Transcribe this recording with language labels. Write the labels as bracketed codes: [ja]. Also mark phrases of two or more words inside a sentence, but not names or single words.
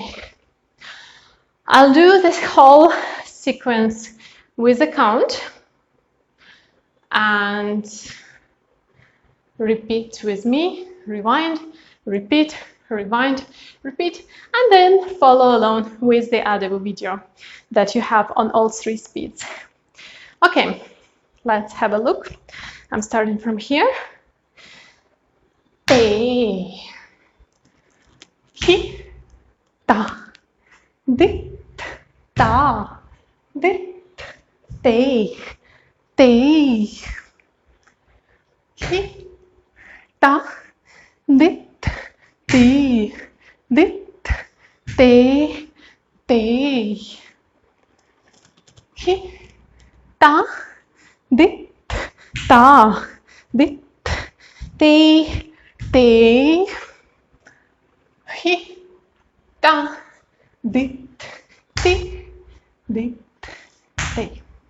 [en] I'll do this whole sequence with a count and repeat with me, rewind, repeat, rewind, repeat, and then follow along with the Adavu video that you have on all 3 speeds. Okay, let's have a look. I'm starting from here. Te, hi, ta, dit, ta, dit, te, te, hi, ta, dit, ti, dit, te, te, hi, ta, dit, ta, dit, te, te, hi, ta, dit, ti, dit, te.